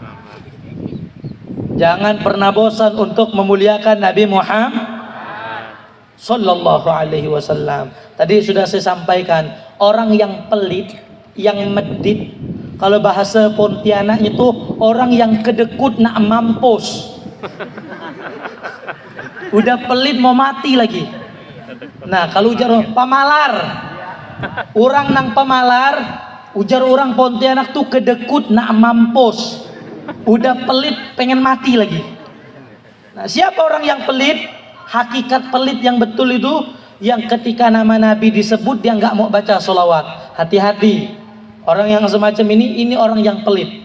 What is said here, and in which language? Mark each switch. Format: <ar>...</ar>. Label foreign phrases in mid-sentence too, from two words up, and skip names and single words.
<id>Jangan pernah bosan untuk memuliakan Nabi Muhammad</id> <ar>صلى الله عليه وسلم.</ar> <id>Tadi sudah saya sampaikan, orang yang pelit, yang medit, kalau bahasa Pontianak itu orang yang</id> <ms>kedekut nak mampus.</ms> <id>Udah pelit mau mati lagi.</id> <bjn>Nah, kalau ujar pamalar, orang nang pamalar, ujar orang Pontianak tuh</bjn> <ms>kedekut nak mampus.</ms> <id>Udah pelit pengen mati lagi. Nah, siapa orang yang pelit? Hakikat pelit yang betul itu yang ketika nama Nabi disebut dia nggak mau baca sholawat. Hati-hati, orang yang semacam ini orang yang pelit.</id>